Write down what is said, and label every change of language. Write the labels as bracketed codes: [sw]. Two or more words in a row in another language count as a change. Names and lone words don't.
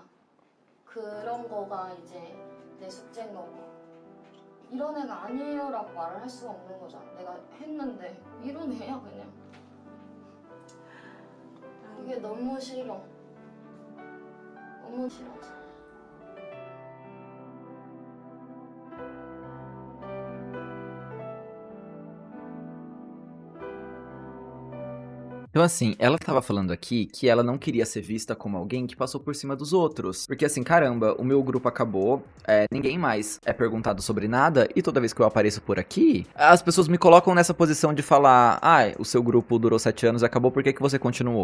[ko] 그런 거가 이제 내 숙제인 거고. 이런 애가 아니에요 라고 말을 할 수가 없는 거잖아. 내가 했는데 이뤄내야 그냥. 그게 너무 싫어. 너무 싫어. [pt] Então assim, ela tava falando aqui que ela não queria ser vista como alguém que passou por cima dos outros. Porque assim, caramba, o meu grupo acabou, ninguém mais é perguntado sobre nada, e toda vez que eu apareço por aqui, as pessoas me colocam nessa posição de falar: o seu grupo durou 7 anos e acabou, por que você continuou?